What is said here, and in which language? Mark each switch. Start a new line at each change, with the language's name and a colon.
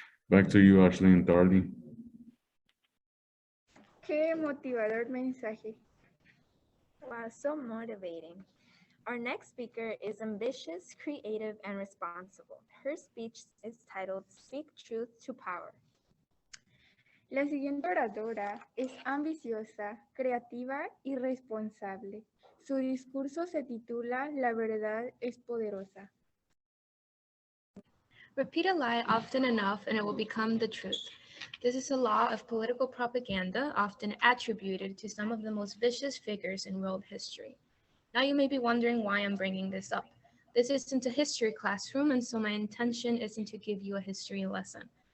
English: Back to you, Ashley and Darlin.
Spanish: Qué motivador mensaje.
English: Wow, so motivating. Our next speaker is ambitious, creative, and responsible. Her speech is titled Speak Truth to Power.
Spanish: La siguiente oradora es ambiciosa, creativa y responsable. Su discurso se titula La verdad es poderosa.
English: Repeat a lie often enough and it will become the truth. This is a law of political propaganda often attributed to some of the most vicious figures in world history. Now you may be wondering why I'm bringing this up. This isn't a history classroom, and so my intention isn't to give you a history lesson.